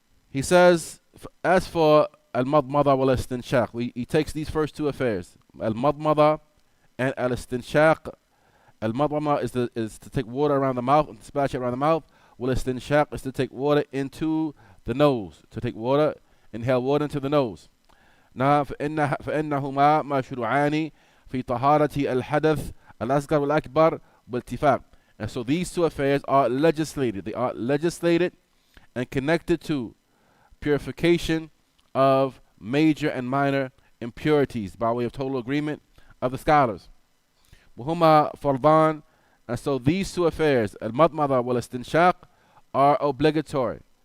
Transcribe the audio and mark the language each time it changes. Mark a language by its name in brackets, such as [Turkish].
[English] He says, as for al-madmada wal-istinshaq, he takes these first two affairs, al-madmada and al-istinshaq. Al-madmada is to take water around the mouth and to splash it around the mouth. Wal-istinshaq is to take water into the nose, to take water, inhale water into the nose. [Arabic] Now, فإنهما مشروعان في طهارة الحدث الأصغر والأكبر بالاتفاق. [English] And so these two affairs are legislated. They are legislated and connected to purification of major and minor impurities by way of total agreement of the scholars. [Arabic] وهما فرضان, [English] and so these two affairs, al-madmada wal-istinshaq, are obligatory.